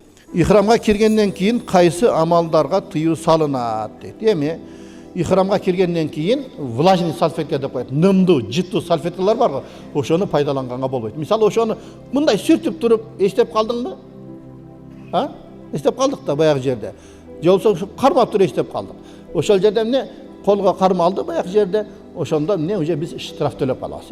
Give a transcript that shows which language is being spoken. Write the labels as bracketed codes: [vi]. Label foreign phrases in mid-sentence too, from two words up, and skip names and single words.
[ky] Ихрамга киргенден кийин кайсы амалдарга тыюу салынат дейди. Эми ихрамга киргенден кийин [ru] влажный салфетка [ky] деп коет. Нымдуу, жыттуу салфеткалар бар го. Ошону пайдаланганга болбойт. Мисалы ошону мындай сүртүп туруп эстеп калдыңбы? Ha? Эстеп калдык да баягы жерде. Же болбосо кармап туруп эстеп калдык. Ошол жерде эмне колго карма алды баягы жерде. Ошондо эмне уже биз штраф төлөп калабыз.